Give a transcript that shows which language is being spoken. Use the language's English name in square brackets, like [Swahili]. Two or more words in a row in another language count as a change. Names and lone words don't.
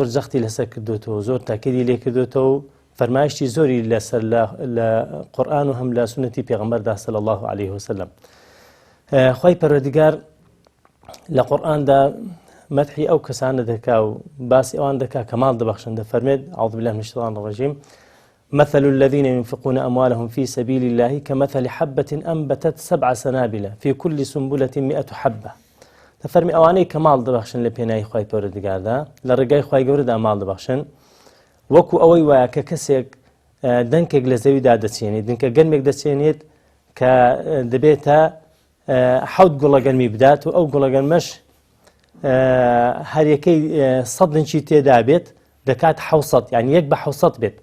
[Central Kurdish] جەختی لەسەر کردوێتەوە زۆر تاکیدی لێ کردوێتەوە و فەرمایشتی زۆری لەسەر لە قورئان و هەم لە سونەتی پێغەمبەردا [Arabic] صلی الله عليه وسلم [Central Kurdish] خوای پەروەردگار لە قورئاندا مدحی ئەو کەسانە دەکا و باسی ئەوان دەکا کە ماڵ دەبەخشن دەفەرمێت [Arabic] أعوذ بالله من الشيطان الرجيم مثل الذين ينفقون أموالهم في سبيل الله كمثل حبة أنبتت 7 سنابل في كل سنبلة 100 حبة [Central Kurdish] دەفەرمی ئەوانەی کە ماڵ دەبەخشن لە پێناوی خوای پەروەردگاردا لە ڕێگای خوای گەورەدا ماڵ دەبەخشن وەکو ئەوەی وایە کە کەسێک دەنکێک لە زەویدا دەچێنێت دنکە گەرمێک دەچێنێت کە دەبێتە 7 گوڵە گەرمی بدات و ئەو گوڵە گەرمەش هەریەکەی سەدنچی تێدا بێت دەکات 600 یعنی 1 بە 600 بێت.